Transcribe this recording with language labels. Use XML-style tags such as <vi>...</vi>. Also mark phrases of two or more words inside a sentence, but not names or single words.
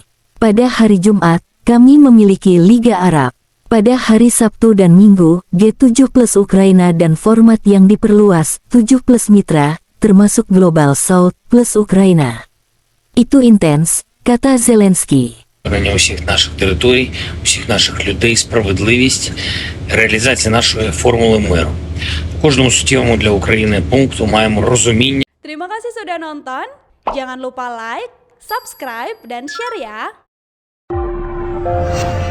<id>Pada hari Jumat, kami memiliki Liga Arab. Pada hari Sabtu dan Minggu, G7 plus Ukraina dan format yang diperluas, 7 plus mitra, termasuk Global South plus Ukraina. Itu intens, kata Zelensky.</id> <uk>Усіх наших територій, усіх наших людей, справедливість, реалізація нашої формули миру. У кожному суттєвому для України пункту маємо розуміння.</uk> <id>Terima kasih sudah nonton. Jangan lupa like, subscribe, dan share ya.</id>